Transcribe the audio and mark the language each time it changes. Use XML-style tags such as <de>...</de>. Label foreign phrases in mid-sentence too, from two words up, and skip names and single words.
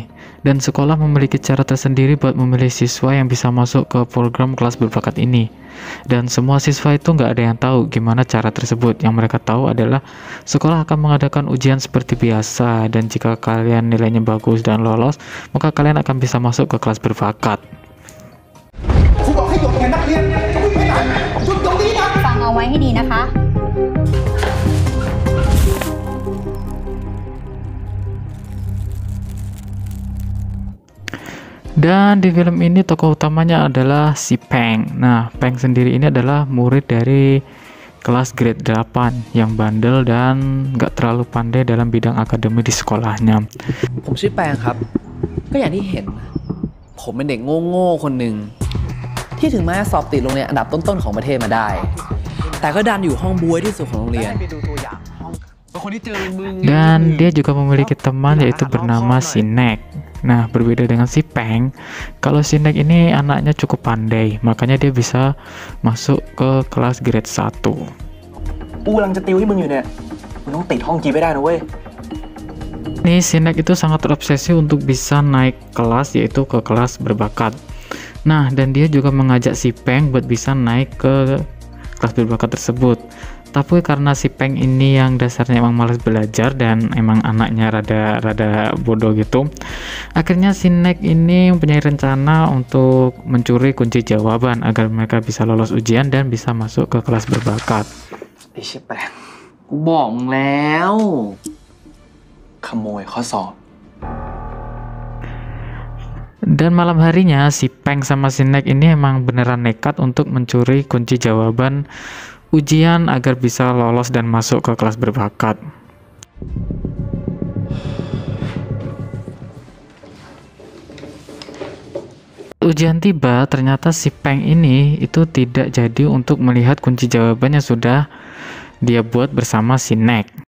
<id>Dan sekolah memiliki cara tersendiri buat memilih siswa yang bisa masuk ke program kelas berbakat ini. Dan semua siswa itu nggak ada yang tahu gimana cara tersebut. Yang mereka tahu adalah sekolah akan mengadakan ujian seperti biasa. Dan jika kalian nilainya bagus dan lolos, maka kalian akan bisa masuk ke kelas berbakat.</id> <th>ฟังเอาไว้ให้ดีนะคะ</th> <id>Dan di film ini tokoh utamanya adalah si Peng. Nah, Peng sendiri ini adalah murid dari kelas grade 8 yang bandel dan nggak terlalu pandai dalam bidang akademi di sekolahnya.</id> <th>ผมชื่อแปงครับ ก็อย่างที่เห็น ผมเป็นเด็กโง่ๆคนหนึ่งที่ถึงแม้สอบติดโรงเรียนอันดับต้นๆของประเทศมาได้ แต่ก็ดันอยู่ห้องบวยที่สุดของโรงเรียน</th> <id>Dan dia juga memiliki teman yaitu bernama Sinek. Nah, berbeda dengan si Peng, kalau Sinek ini anaknya cukup pandai, makanya dia bisa masuk ke kelas grade 1.</id> <th>กูกำลังจะติวให้มึงอยู่เนี่ยมึงต้องติดห้องจีไม่ได้นะเว้ย</th> <id>Ini Sinek itu sangat terobsesi untuk bisa naik kelas, yaitu ke kelas berbakat. Nah, dan dia juga mengajak si Peng buat bisa naik ke kelas berbakat tersebut. Tapi karena si Peng ini yang dasarnya emang malas belajar dan emang anaknya rada bodoh gitu, akhirnya si Nek ini mempunyai rencana untuk mencuri kunci jawaban agar mereka bisa lolos ujian dan bisa masuk ke kelas berbakat.</id> <th>ไอ้เชี่ยแปง กูบอกมึงแล้ว ขโมยข้อสอบ</th> <id>Dan malam harinya si Peng sama si Nek ini emang beneran nekat untuk mencuri kunci jawaban ujian agar bisa lolos dan masuk ke kelas berbakat. Ujian tiba, ternyata si Peng ini itu tidak jadi untuk melihat kunci jawaban yang sudah dia buat bersama si Nek.</id>